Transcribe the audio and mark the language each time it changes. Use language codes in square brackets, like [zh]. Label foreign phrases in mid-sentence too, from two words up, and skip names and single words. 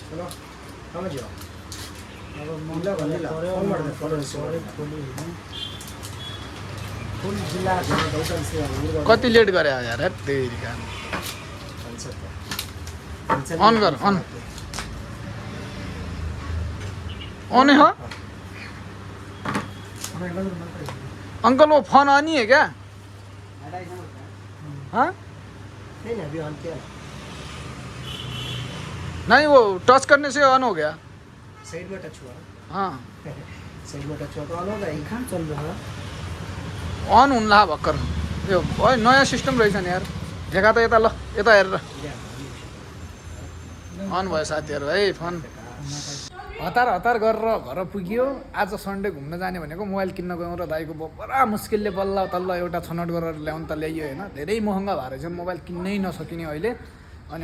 [ne] कति लेट गरे यार तेरिका। अन गर, अन हो अंकल। [hi] वो फोन ऑन ही है क्या? हाँ नहीं, वो टच करने से ऑन हो गया। साइड में टच हुआ। हाँ साइड में टच हुआ तो ऑन होगा। कहाँ चल रहा है? [ne] ऑन हुन ला भर्खर। यो ओइ नयाँ सिस्टम रहेछ नि यार देखा त यता ल यता हेरेर अन भयो साथीहरू है फोन हतार हतार गरेर घर पुग्यो आज सन्डे घुम्न जाने भनेको मोबाइल किन्न गयौँ र दाइको बडा मुस्किलले बल्ल तल्ल एउटा छनौट गरेर ल्याउनु त ल्याइयो होइन धेरै महँगा भएर चाहिँ मोबाइल किन्नै नसकिने अहिले अनि